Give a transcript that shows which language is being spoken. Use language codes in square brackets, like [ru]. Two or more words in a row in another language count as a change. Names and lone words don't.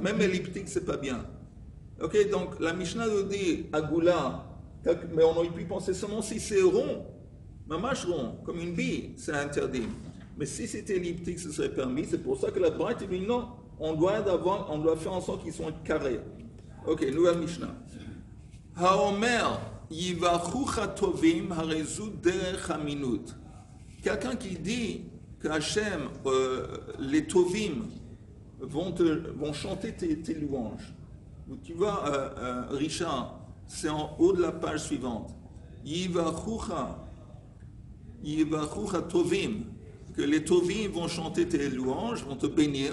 [fr] Même elliptique, c'est pas bien. Ok, donc la Mishnah nous dit Agula, mais on aurait pu penser seulement si c'est rond, mamache rond, comme une bille, c'est interdit. Mais si c'était elliptique, ce serait permis. C'est pour ça que la Braïta dit non, on doit faire en sorte qu'ils soient carrés. Ok, nouvelle Mishnah. [he] האומר יברכוך טובים הרי זו דרך המינות. [fr] Quelqu'un qui dit que Hachem, les tovim vont chanter tes louanges. Tu vois, Richard, c'est en haut de la page suivante. [he] יברכוך טובים, [fr] que les tovim vont chanter tes louanges, vont te bénir.